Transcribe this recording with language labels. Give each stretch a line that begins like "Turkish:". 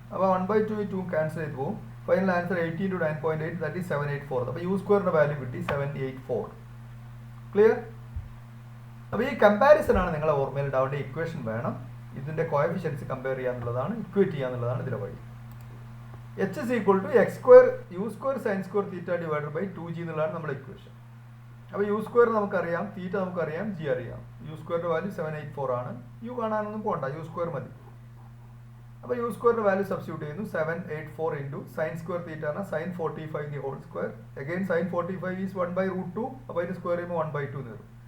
Malayalam: അപ്പോൾ 1/2 2 ക്യാൻസൽ ചെയ്ത് പോകും. Final answer
English: 80 into 9.8 that is 784.
Malayalam: അപ്പോൾ യു സ്ക്വയറിന്റെ വാല്യൂ കിട്ടി 784. ക്ലിയർ? അപ്പോൾ ഈ കമ്പാരിസൺ ആണ് നിങ്ങളെ ഓർമ്മയിൽ ഉണ്ടാവേണ്ട. ഇക്വേഷൻ വേണം, ഇതിന്റെ കോഎഫിഷ്യൻസ് കമ്പയർ ചെയ്യാന്നുള്ളതാണ്, ഇക്വേറ്റ് ചെയ്യാന്നുള്ളതാണ് ഇതിലെ വഴി.
English: h is equal to x square u square sin square theta divided by 2g
Malayalam: എന്നുള്ളതാണ് നമ്മുടെ ഇക്വേഷൻ. അപ്പോൾ യു സ്ക്വയർ നമുക്കറിയാം, തീറ്റ നമുക്കറിയാം, ജി അറിയാം. യു സ്ക്വയറിന്റെ വാല്യൂ 784 ആണ്. യു കാണാനൊന്നും പോകണ്ട, യു സ്ക്വയർ മതി. അപ്പോൾ യു സ്ക്വയറിന്റെ വാല്യൂ സബ്സ്റ്റിറ്റ്യൂട്ട് ചെയ്യുന്നു.
English: 784 into sine square theta ആണ് sine 45 the whole square. Again sine 45 is 1/√2.
Malayalam: അപ്പോൾ അതിന് സ്ക്വയർ ചെയ്യുമ്പോൾ 1/2 എന്ന് വരും.